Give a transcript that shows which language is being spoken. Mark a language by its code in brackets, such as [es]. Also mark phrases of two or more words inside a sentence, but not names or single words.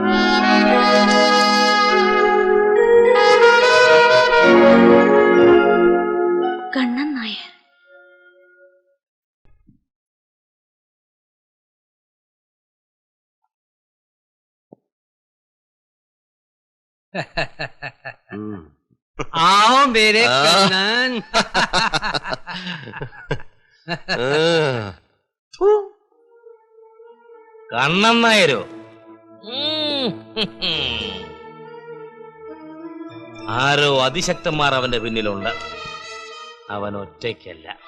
[ml] കണ്ണൻ നായർ. ഉം. [hi] आओ मेरे कन्नन. [ml] കണ്ണൻ നായരോ? ആരോ അതിശക്തന്മാർ അവന്റെ പിന്നിലുണ്ട്. അവൻ ഒറ്റയ്ക്കല്ല.